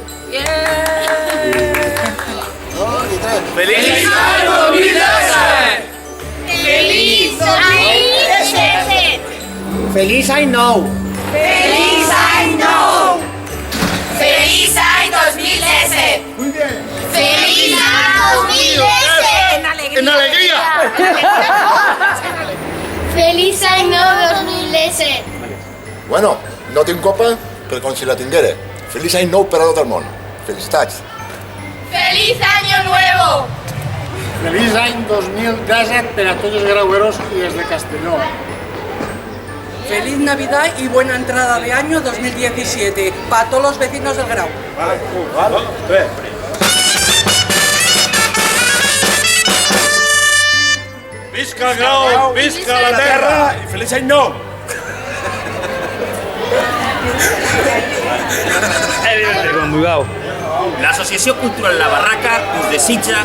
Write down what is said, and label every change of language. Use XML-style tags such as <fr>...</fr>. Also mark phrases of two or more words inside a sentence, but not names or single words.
<ca>Feliç any 2017! Feliç any 2017! Feliç any nou! Feliç any nou! Feliç any 2017!</ca> <es>Muy bien!</es> <ca>Feliç any 2017!</ca> <es>En alegría!</es> <ca>Feliç any nou 2017. Bueno, no tinc copa, però com si la tinguera. Feliç any nou per a tot el món. Felicitats.</ca> <es>¡Feliz año nuevo!</es> <ca>Feliç any 2017 per a tots els graueros i els de Castelló.</ca> <es>Feliz Navidad y buena entrada de año 2017 para todos los vecinos del Grau.</es> <ca>Visca el Grau, visca la terra i feliç any nou! L'Associació Cultural La Barraca us desitja</ca>